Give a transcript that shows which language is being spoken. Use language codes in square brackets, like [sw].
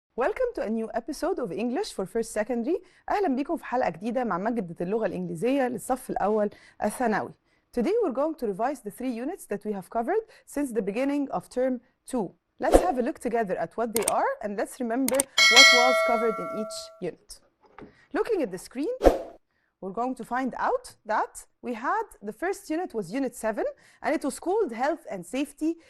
[en] Welcome to a new episode of English for First Secondary. [ar] أهلا بكم في حلقة جديدة مع مادة اللغة الإنجليزية للصف الأول الثانوي. [en] Today we're going to revise the 3 units that we have covered since the beginning of term 2. Let's have a look together at what they are and let's remember what was covered in each unit. Looking at the screen, we're going to find out that we had the first unit was unit 7 and it was called health and safety.